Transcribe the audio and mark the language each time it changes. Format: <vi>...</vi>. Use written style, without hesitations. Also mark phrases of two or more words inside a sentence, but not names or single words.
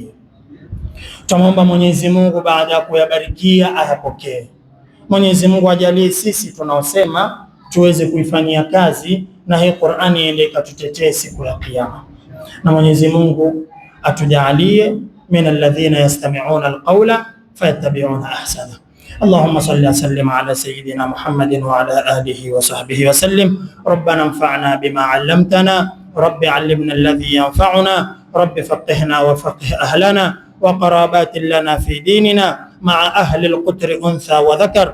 <sw>Tumuomba Mwenyezi Mungu baada ya kuyabarikia ayapokee. Mwenyezi Mungu ajalie sisi tunaosema tuweze kuifanyia kazi, na hii Qur'ani iende ikatutetee siku ya Kiyama. Na Mwenyezi Mungu atujalie</sw> <ar>من الذين يستمعون القول فيتبعون أحسن. اللهم صل وسلم على سيدنا محمد وعلى آله وصحبه وسلم. ربنا انفعنا بما علمتنا، رب علمنا الذي ينفعنا، رب فقهنا وفقه أهلنا وقرابات لنا في ديننا مع أهل القتر أنثى وذكر.</ar>